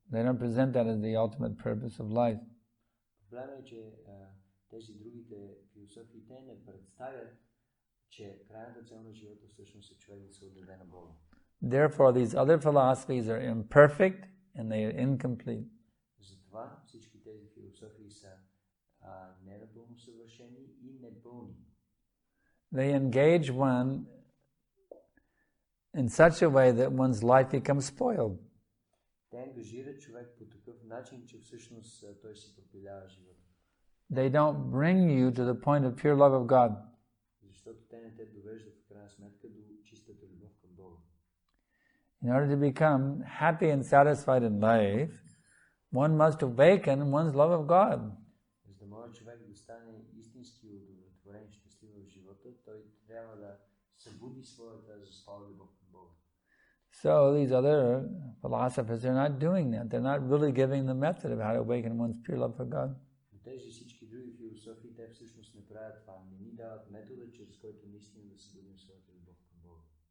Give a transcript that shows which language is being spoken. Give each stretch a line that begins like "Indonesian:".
English: They don't present that as the ultimate purpose of life.
Bulgarian: Проблемът е, че тези другите философии те не представят, че крайната цел на живота всъщност е човек да се отдаде на Бога.
English: Therefore, these other philosophies are imperfect and they are incomplete.
Bulgarian: Затова всички тези философии са ненапълно съвършени и непълни.
English: They engage one in such a way that one's life becomes spoiled.
Bulgarian: Те ангажират човек по такъв начин, че всъщност той си пропилява живота.
English: They don't bring you to the point of pure love of God.
Bulgarian: Защото те не те довеждат в крайна сметка до чистата любов към Бога.
English: In order to become happy and satisfied in life, one must awaken one's love of God.
Bulgarian: За да може човек да стане истински удовлетворен и щастлив в живота, той трябва да събуди своята заспала любов към Бога.
English: So these other philosophers are not doing that. They're not really giving the method of how to awaken one's pure love for God.
Bulgarian: Тези всички други философии, те всъщност не правят това. Не ни дават метода, чрез който наистина да събудим своята любов към Бога.